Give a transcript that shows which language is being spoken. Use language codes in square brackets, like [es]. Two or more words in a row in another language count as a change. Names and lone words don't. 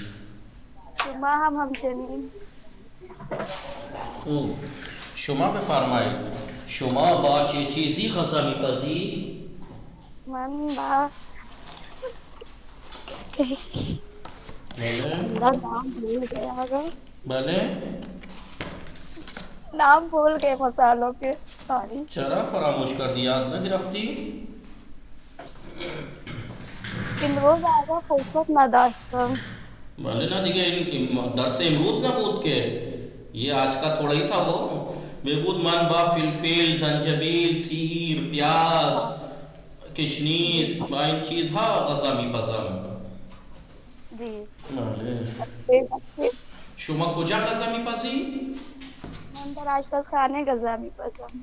[fa] شما هم همچنین. خوب. شما بفرمایید شما با چه چیزی غذا میپزی؟ من با بله؟ [ur] نام بھول گئے آقا، [fa] بله؟ [ur] نام بھول گئے مسالوں کے، سوری. [fa] چرا فراموش کردی؟ یاد نگرفتی؟ امروز آقا فرصت نداشتم. بله نه دیگه این درس امروز نبود که، [ur] یہ آج کا تھوڑا ہی تھا. [fa] وہ بہبود من با فلفل زنجبیل سیر پیاز کشنیز با این چیزها غذا میپزم. جی. بله. شما کجا غذا میپزی؟ من در آشپزخانه غذا میپزم.